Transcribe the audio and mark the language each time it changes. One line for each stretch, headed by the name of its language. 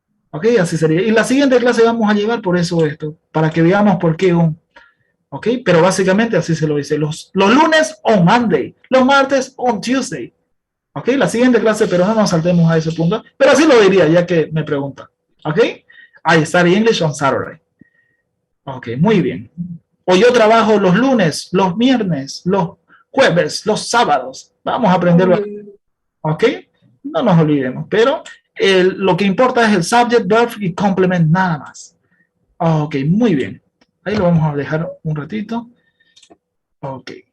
Spanish: Ok, así sería. Y la siguiente clase vamos a llegar por eso esto, para que veamos por qué on. Ok, pero básicamente así se lo dice. Los lunes
English: on Monday,
Spanish: los martes
English: on Tuesday.
Spanish: Ok, la siguiente clase, pero no nos saltemos a ese punto. Pero así lo diría, ya que me preguntan.
English: Ok, I study English on Saturday.
Spanish: Ok, muy bien. O yo trabajo los lunes, los viernes, los jueves, los sábados. Vamos a aprenderlo. Ok, no nos olvidemos. Pero lo que importa es el subject, verb y complement nada más. Ok, muy bien. Ahí lo vamos a dejar un ratito. Ok.